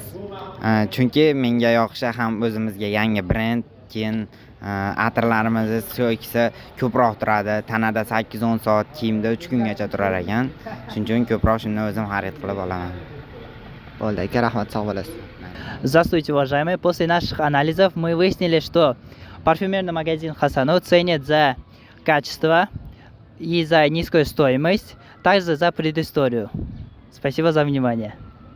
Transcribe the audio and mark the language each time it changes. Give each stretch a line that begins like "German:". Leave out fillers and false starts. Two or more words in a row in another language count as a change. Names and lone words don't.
Uzbek: Chunki menga yoqishi ham o'zimizga yangi brend, keyin atirlarimizni stoykasi ko'proq turadi. Tanada 8-10 soat, kiyimda 3 kungacha turar ekan. Shuning uchun ko'proq shuni o'zim xarid qilib olaman. Bo'ldi, aka, rahmat, sog' bo'lasiz.
Russian: Здравствуйте, уважаемые. После наших анализов мы выяснили, что парфюмерный магазин Хасано ценит за качество и за низкую стоимость, также за предысторию. Спасибо за внимание.